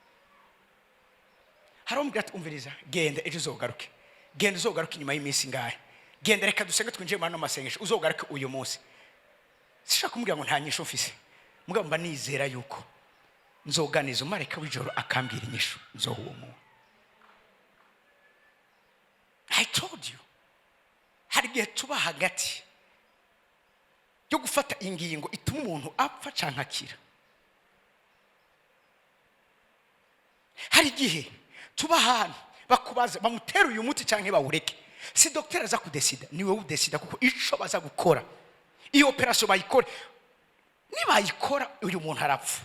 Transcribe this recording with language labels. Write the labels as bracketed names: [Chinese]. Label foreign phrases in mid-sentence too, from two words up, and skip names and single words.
[Rundi] hari umubwira ati umviriza, genda ejo uzogaruke, genda uzogaruke inyuma y'iminsi ngahe, genda reka dusenge twinjiye mu masengesho uzogaruke uyu munsi. Sishaka kumubwira ngo nta nyishu mfise, mugabo mba nizera yuko nzoganiza umumarayika w'ijoro akambwira inyishu nzoha uwo muntu. [English] I told you, [Rundi] hari igihe tuba hagati yo gufata ingingo ituma umuntu apfa canke akira. Hari igihe tuba ahantu bakubaza bamutera uyu muti canke bawureke, si docteur aza kudesida, ni wowe udesida, kuko ico baza gukora iyo operation bayikora, nibayikora uyu muntu arapfa.